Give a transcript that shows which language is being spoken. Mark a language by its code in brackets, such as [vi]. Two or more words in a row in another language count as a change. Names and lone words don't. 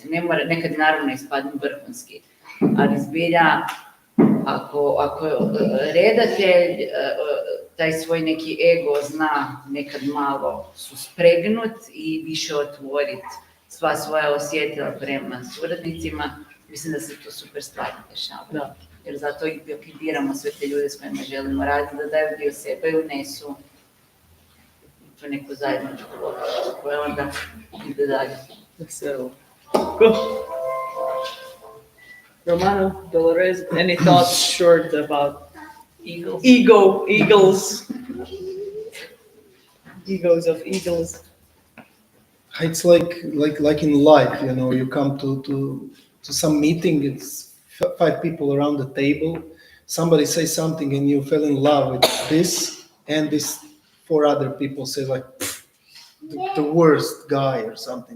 [hr] Ne mora, nekad naravno ispadnu vrhunski, ali zbilja ako redatelj taj svoj neki ego zna nekad malo suspregnut i više otvorit sva svoja osjetila prema suradnicima, mislim da se to super stvari dešava. Da. Jer zato i biramo sve te ljude s kojima želimo raditi, da daju dio sebe i unesu to neku zajedničku logiku koja onda ide dalje. [en] So, cool. Romano, Doloreze, any thoughts short about Eagles. Egos of eagles? It's like in life, you know, you come to some meeting, it's 5 people around the table, somebody says something and you fell in love with this, and this 4 other people say like, the worst guy or something.